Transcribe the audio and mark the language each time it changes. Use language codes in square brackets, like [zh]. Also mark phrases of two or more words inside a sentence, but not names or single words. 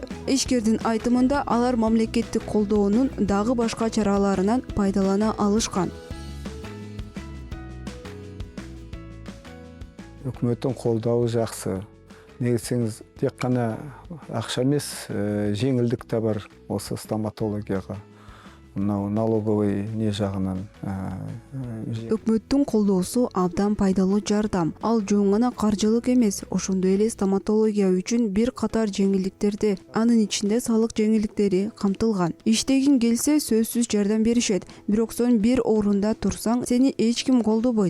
[ky] Ишкердин айтымында алар мамлекеттик колдоонун дагы башка чараларынан пайдалана алышкан. Өкмөттүн колдообу жакшы. [kk] Негесеңиз тек кана акча эмес, жеңилдик да бар осы стоматологияга. мынау налоговый не жагынан [ky] Өкмөттүн колдоосу абдан пайдалуу жардам. Ал жөн гана каржылык эмес, ошондой эле стоматология үчүн бир катар жеңилдиктерди, анын ичинде салык жеңилдиктери камтылган. Иштегиң келсе сөзсүз жардам беришет, бирок сен бир орунда турсаң, сени эч ким колдобойт.